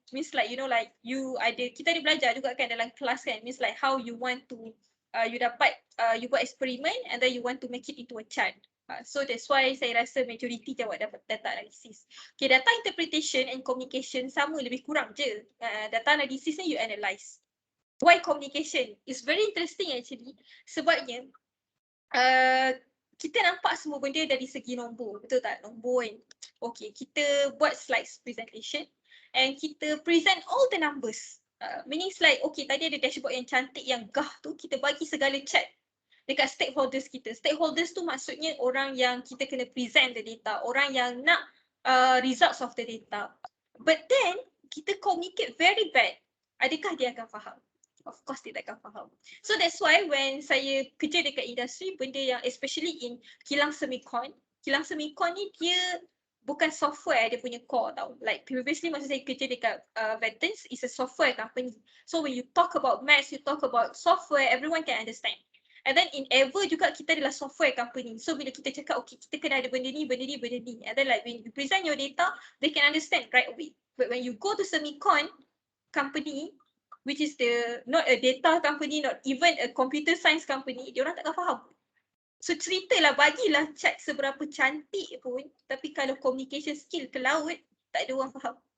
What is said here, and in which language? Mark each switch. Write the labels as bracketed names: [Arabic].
[English] Means like [Malay] kita ada belajar juga kan dalam kelas kan. [English] Means like how you want to you [Malay] buat eksperimen [English] and then you want to make it into a chart. So that's why [Malay] saya rasa [English] majority [Malay] jawab dapat [English] data analysis. Okay, data interpretation and communication [Malay] sama lebih kurang je. [English] Data analysis ni you analyze. Why communication? It's very interesting actually. [Malay] Sebabnya kita nampak semua benda dari segi nombor. Betul tak? Nombor kan. [English] Okay, [Malay] kita buat [English] slides presentation and kita present all the numbers. [Malay] Meaning like, okay, tadi ada dashboard yang cantik, yang gah tu, kita bagi segala chat dekat stakeholders kita. Stakeholders tu maksudnya orang yang kita kena present [English] the data, [Malay] orang yang nak [English] results of the data. But then, [Malay] kita [English] communicate very bad. [Malay] Adakah dia akan faham? Of course dia tak akan faham. [English] So that's why when [Malay] saya kerja dekat industri, benda yang [English] especially [Malay] in kilang semikon ni dia bukan software dia punya core tau. [English] Like previously [Malay] masa saya kerja dekat [English] Ventans is a software company. So when you talk about maths, you talk about software, everyone can understand. And then in Ever juga kita adalah software company. [Malay] So bila kita cakap okay kita kena ada benda ni. [English] And then like when you present your data, they can understand right away. But when you go to semicon company, which is not a data company, not even a computer science company, [Malay] dia orang takkan faham. So ceritalah, bagilah chat seberapa cantik pun, tapi kalau [English] communication skill [Malay] ke laut, tak ada orang faham.